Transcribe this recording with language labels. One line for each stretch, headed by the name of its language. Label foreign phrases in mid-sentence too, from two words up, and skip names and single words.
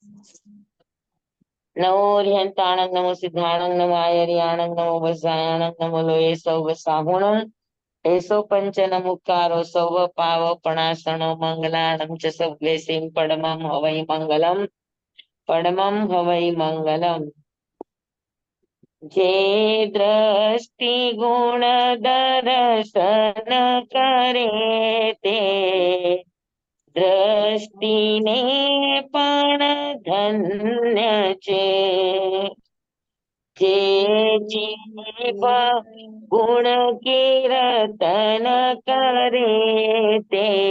Prakrit languages: नमो ह्यंताणं नमो सिद्धाणं नमो आयर्याणं नमो वज्रायाणं नमो लोये सौ वसाहुणं एसो पंचन मुक्कारो सौव पावपणासनो मंगलाणं च सव्येसिं परमं हवै मंगलम् परमं हवै मंगलम्
Gujarati: જે દૃષ્ટિ ગુણ દર્શન કરે તે દ્રષ્ટિને પણ ધન્ય છે જે જીવ ગુણ કીર્તન કરે તે